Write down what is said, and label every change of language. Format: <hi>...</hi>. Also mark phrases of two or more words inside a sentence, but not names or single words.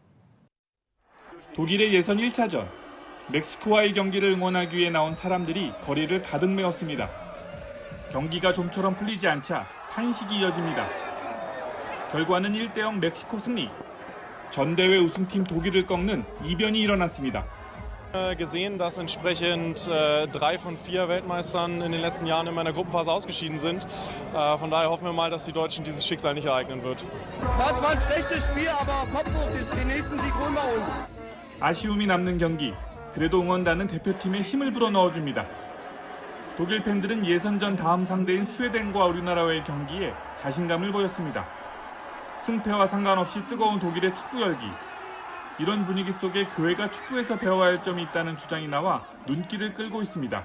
<ko>독일의 예선 1차전. 멕시코와의 경기를 응원하기 위해 나온 사람들이 거리를 가득 메웠습니다. 경기가 좀처럼 풀리지 않자 탄식이 이어집니다. 결과는 1대0 멕시코 승리. 전대회 우승팀 독일을 꺾는 이변이 일어났습니다.</ko> <de>Gesehen, dass entsprechend 3 von 4 Weltmeistern in den letzten Jahren in meiner Gruppenphase ausgeschieden sind. Von daher hoffen wir mal, dass die Deutschen dieses Schicksal nicht ereignen wird. War zwar ein schlechtes Spiel, aber Kopf hoch, den nächsten Sieg holen wir uns.</de> <ko>아쉬움이 남는 경기. 그래도 응원단은 대표팀에 힘을 불어넣어줍니다. 독일 팬들은 예선전 다음 상대인 스웨덴과 우리나라와의 경기에 자신감을 보였습니다. 승패와 상관없이 뜨거운 독일의 축구 열기. 이런 분위기 속에 교회가 축구에서 배워야 할 점이 있다는 주장이 나와 눈길을 끌고 있습니다.</ko>